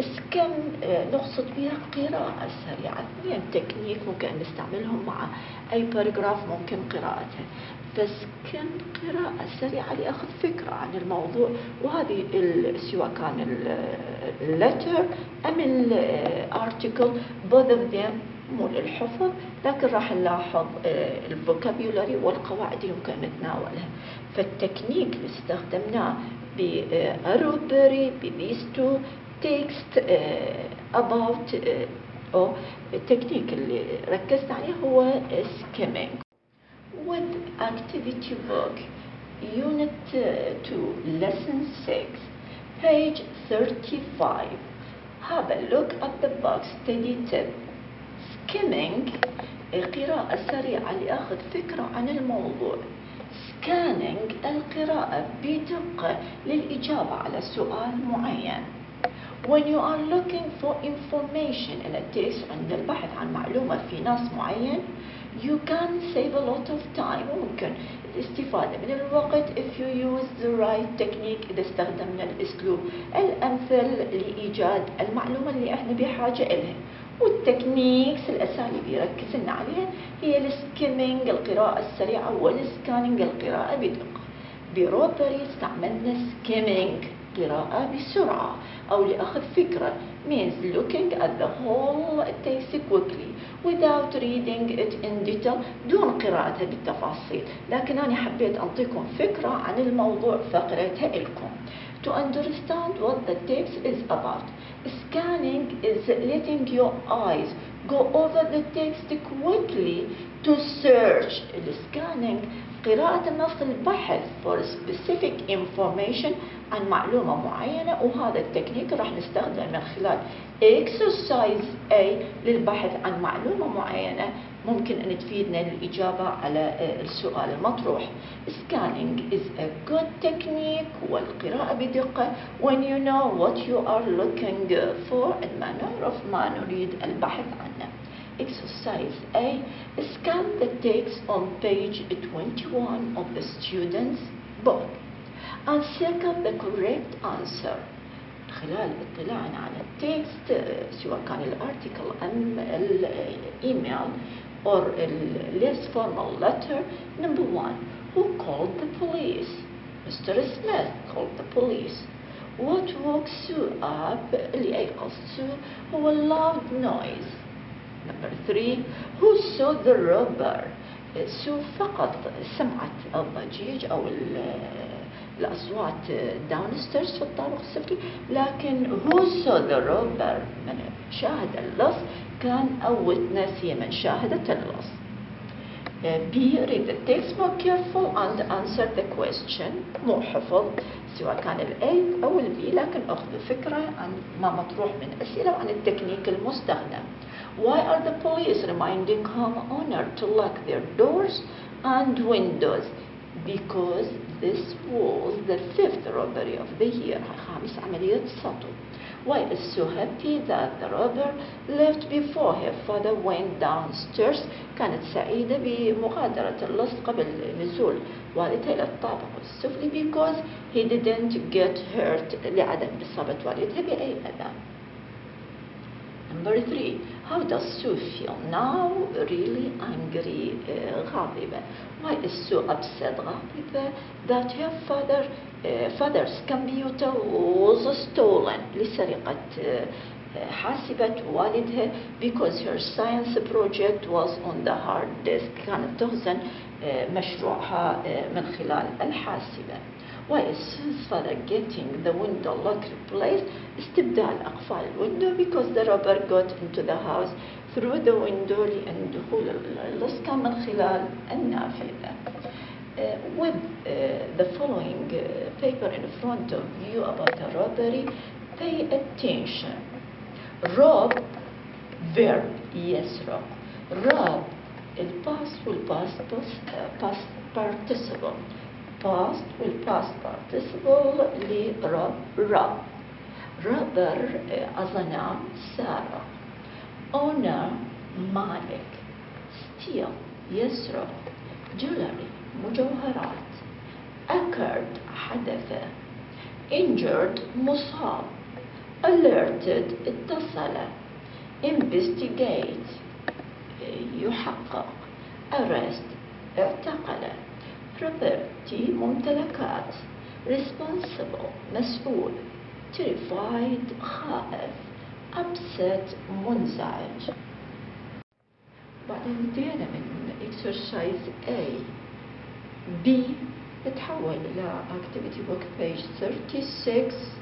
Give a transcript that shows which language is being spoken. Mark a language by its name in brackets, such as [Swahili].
[Arabic] كم نقصد بها قراءة سريعة، اثنين تكنيك ممكن نستعملهم مع أي باراجراف ممكن قراءتها، بس كم قراءة سريعة لأخذ فكرة عن الموضوع، وهذه سواء كان اللتر أم الارتيكل [English] both of them [Arabic] مو للحفظ، لكن راح نلاحظ الفوكابيولاري والقواعد اللي ممكن نتناولها. فالتكنيك اللي استخدمناه بأروبري ببيستو [English] text about [Arabic] أو التكنيك اللي ركزت عليه هو skimming. [English] With activity book unit 2 lesson 6 page 35 have a look at the box study tip. [Arabic] Skimming قراءة سريعة لأخذ فكرة عن الموضوع. scanning القراءة بدقة للإجابة على سؤال معين. [English] When you are looking for information in a text [Arabic] عند البحث عن معلومة في نص معين [English] you can save a lot of time. [Arabic] ممكن الاستفادة من الوقت [English] if you use the right technique [Arabic] إذا استخدمنا الأسلوب الأمثل لإيجاد المعلومة اللي احنا بحاجة إلها. والتكنيكس الأساليب يركز لنا عليها هي السكيمينج القراءة السريعة والسكانينج القراءة بدقة. بروبري استعملنا سكيمينج قراءة بسرعة أو لأخذ فكرة [English] means looking at the whole text quickly without reading it in detail [Arabic] دون قراءتها بالتفاصيل. لكن أنا حبيت أعطيكم فكرة عن الموضوع فقرتها لكم. [English] To understand what the text is about, scanning is letting your eyes go over the text quickly to search. [Arabic] Scanning قراءة نص البحث [English] for specific information [Arabic] عن معلومة معينة، وهذا التكنيك راح نستخدمه من خلال exercise A للبحث عن معلومة معينة ممكن أن تفيدنا للإجابة على السؤال المطروح. [English] Scanning is a good technique [Arabic] والقراءة بدقة [English] when you know what you are looking for [Arabic] عندما نعرف ما نريد البحث عنه. [English] Exercise A. Scan the text on page 21 of the student's book and circle the correct answer. [Arabic] خلال اطلاعنا على التكست سواء كان الارتيكل أم الإيميل [English] or a less formal letter. Number 1. Who called the police? Mr. Smith called the police. What woke Sue up? [Arabic] اللي أيقظ سو هو [English] loud noise. Number 3. Who saw the robber? [Arabic] سو فقط سمعت الضجيج أو الأصوات downstairs في الطابق السفلي، لكن [English] who saw the robber [Arabic] من شاهد اللص كان أو witness هي من شاهدت اللص. [English] B. Read the text more careful and answer the question. [Arabic] مو حفظ سواء كان ال A أو ال B، لكن أخذ فكرة عن ما مطروح من أسئلة وعن التكنيك المستخدم. [English] Why are the police reminding homeowners to lock their doors and windows? Because this was the 5th robbery of the year. [Arabic] خامس عملية سطو. [English] Why is Sue happy that the robber left before her father went downstairs? [Arabic] كانت سعيدة بمغادرة اللص قبل نزول والدها إلى الطابق السفلي [English] because he didn't get hurt [Arabic] لعدم إصابة والدها بأي أذى. [English] Number 3. How does Sue feel now? Really angry, غاضبة. Why is Sue upset? غاضبة that her father's computer was stolen [Arabic] لسرقة حاسبة والدها [English] because her science project was on the hard disk. [Arabic] كانت تخزن مشروعها من خلال الحاسبة. [English] Why is Sue's father getting the window lock replaced? [Arabic] استبدال أقفال الويندو [English] because the robber got into the house through the window [Arabic] لأن دخول اللص كان من خلال النافذة. [English] With the following paper in front of you about a robbery, pay attention. Rob, verb, يسرق. Rob, الباست والباست participle. Past والpast participle لرب رب. [Arabic] Robber أظنام سارق. [English] Owner مالك. Steal يسرق. Jewelry مجوهرات. Occurred حدث. Injured مصاب. Alerted اتصل. Investigate يحقق. Arrest اعتقل. Property ممتلكات. Responsible مسؤول. Terrified خائف. Upset منزعج. [Arabic] بعدين انتهينا من exercise A. [English] B [Arabic] نتحول إلى [English] activity book page 36.